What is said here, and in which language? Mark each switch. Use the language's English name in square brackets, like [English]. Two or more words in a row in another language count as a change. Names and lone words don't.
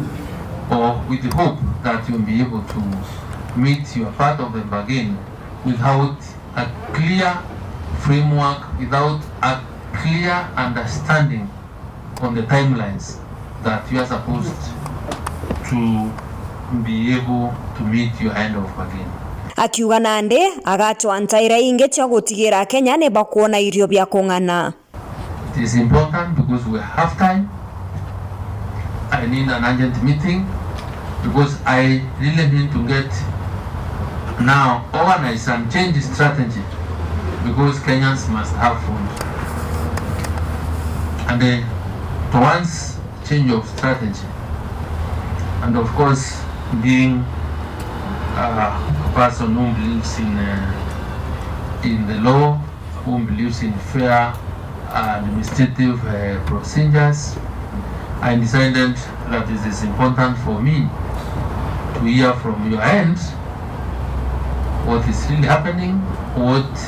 [English] or with the hope that you'll be able to meet your part of the bargain without a clear framework, without a clear understanding on the timelines that you are supposed to be able to meet your end of bargain. [Meru] Akiuga nande agatwa ntaira inge cha gutigira Kenya ne bakuona irio bya kung'ana. [English] It is important because we have time. I need an urgent meeting because I really need to get now organize and change the strategy because Kenyans must have food. And towards change of strategy, and of course being a person who believes in the law, who believes in fair administrative procedures, I decided that it is important for me to hear from your end what is really happening, what